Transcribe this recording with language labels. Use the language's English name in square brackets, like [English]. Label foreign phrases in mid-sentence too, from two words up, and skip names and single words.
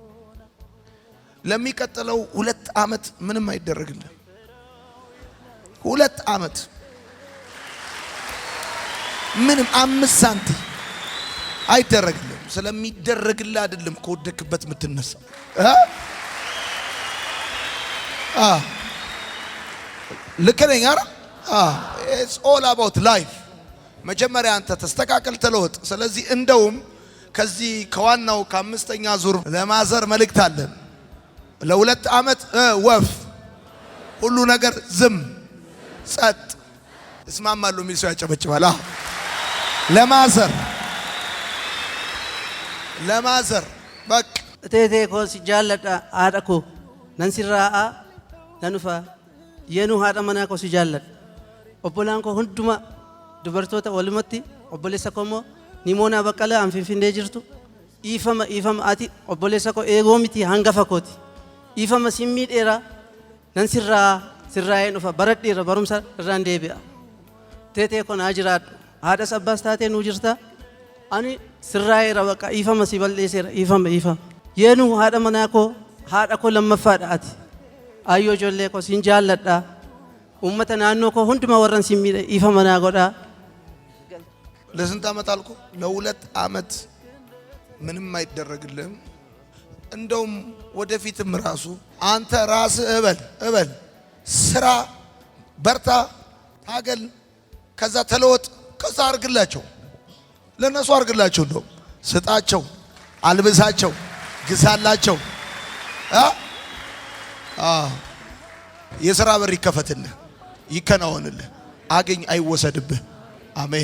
[Amharic] ለሚቀጥለው 2 ዓመት ምንም አይደረግልህ። 2 ዓመት ምንም 5 ሳንቲም አይደረግልህ። ስለሚደረግልህ አይደለም ከወደቅበት የምትነሳው። ልክ ነኝ አይደል? [English] it's all about life። [Amharic] መጀመሪያ አንተ ተስተካከል፣ ተለወጥ። ስለዚህ እንደውም ከዚህ ከዋናው ከ5ኛ ዙር ለማዘር መልእክት አለን። ለ2 ዓመት ወፍ ሁሉ ነገር ዝም ጸጥ እስማማለሁ የሚል ሰው ያጨበጭባል። ለማዘር በቃ [Oromo] Eeteettee koo sijaalladha addaakoo nan siraa nanuufaa yeroo haadha manaa koo sijaalladh obboleen koo hunduma dubartootaa walumatti obboleessa Kormoo namoonni baqale anfinfinnee jirtu ifaamaa atii obboleessa koo egeemitii hangafa kootii ifaamaa simiideera nan siraa siraayee nuufaa baradheera barumsa rannee biyya teeteen koo najiraad haadha sabbas taatee nu jirtaa ani siraayee rabbaqaa ifaamaa sibaldheessera ifaamaa yeroo haadha manaa koo haadha koo lammaffaadha atii ayyoo jolee koo sinjaalladha umamte nanoo koo hunduma waraan simiide ifaamaa nagaadha [Amharic] ለስንት ዓመት አልኩ? ለ2 ዓመት ምንም አይደረግልህም። እንደውም ወደፊትም ራሱ አንተ ራስህ እበል ስራ በርታ ታገል ከዛ ተለወጥ ከዛ አርግላቸው ለነሱ አርግላቸው እንደው ስጣቸው አልብሳቸው ግዛላቸው የሥራ በር ይከፈትልህ ይከናወንልህ አገኝ አይወሰድብህ አሜን